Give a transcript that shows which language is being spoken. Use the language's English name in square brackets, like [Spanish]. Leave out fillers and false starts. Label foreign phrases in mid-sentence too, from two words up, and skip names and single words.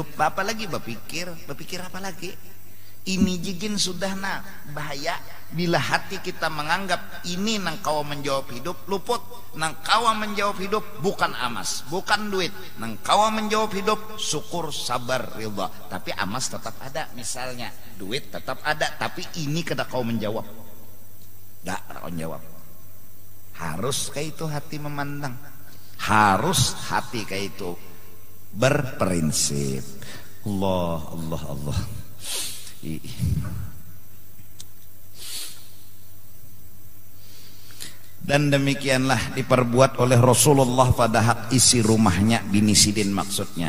[Banjar] Apa lagi berpikir apa lagi. Ini jigin sudah nah bahaya bila hati kita menganggap ini nang kawa menjawab hidup luput. Nang kawa menjawab hidup bukan amas, bukan duit. Nang kawa menjawab hidup syukur sabar ridha. Tapi amas tetap ada misalnya, duit tetap ada tapi ini kada kau menjawab. Dak kau menjawab. Harus kayak itu hati memandang. Harus hati kayak itu berprinsip. Allah. Dan demikianlah diperbuat oleh Rasulullah pada hak isi rumahnya bini Sidin maksudnya.